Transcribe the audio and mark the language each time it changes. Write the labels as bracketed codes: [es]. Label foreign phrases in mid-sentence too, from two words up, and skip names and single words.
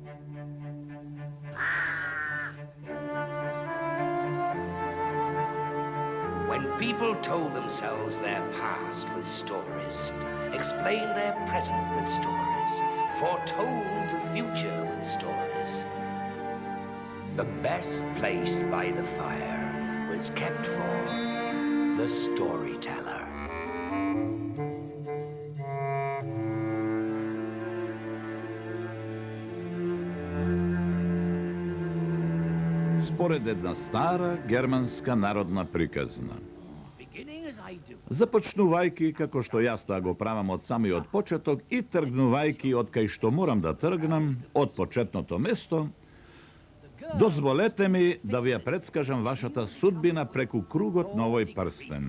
[en] When people told themselves their past with stories, explained their present with stories, foretold the future with stories, the best place by the fire was kept for the storyteller. [mk] Според една стара германска народна приказна. Започнувајки како што јас тоа го правам од самиот почеток и тргнувајќи од кај што морам да тргнам, од почетното место, дозволете ми да ви ја предскажам вашата судбина преку кругот на овој прстен.